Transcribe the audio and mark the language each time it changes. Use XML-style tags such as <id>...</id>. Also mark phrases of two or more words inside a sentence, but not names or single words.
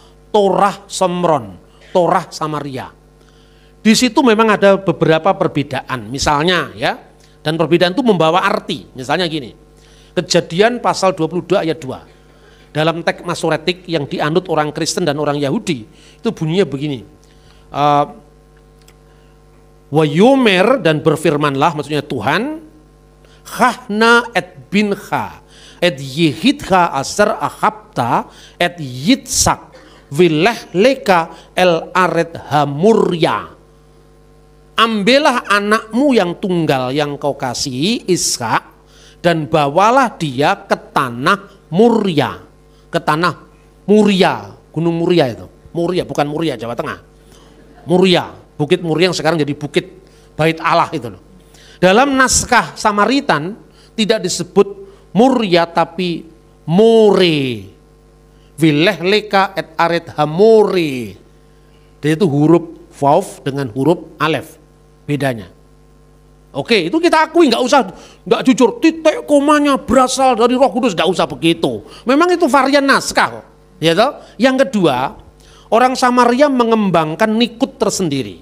<id>Torah Somron, Torah Samaria. Di situ memang ada beberapa perbedaan, misalnya ya, dan perbedaan itu membawa arti. Misalnya gini, Kejadian pasal 22 ayat 2. Dalam teks Masoretik yang dianut orang Kristen dan orang Yahudi, itu bunyinya begini. Wayomer, dan berfirmanlah, maksudnya Tuhan,</id> <he>קח נא את בנך את יחידך אשר אהבת את יצחק ולך לך אל ארץ המוריה.</he> <id>Ambillah anakmu yang tunggal yang kau kasihi Ishak dan bawalah dia ke tanah Muria. Ke tanah Muria, Gunung Muria itu. Muria bukan Muria Jawa Tengah. Muria. Bukit Muria yang sekarang jadi Bukit Bait Allah itu loh. Dalam naskah Samaritan tidak disebut Muria tapi More.</id> <he>ולך לך את ארץ המורה.</he> <id>Jadi itu huruf vav dengan huruf alef. Bedanya. Oke, itu kita akui, nggak jujur. Titik komanya berasal dari Roh Kudus, nggak usah begitu. Memang itu varian naskah kok. Ya toh? Yang kedua, orang Samaria mengembangkan nikut tersendiri.</id>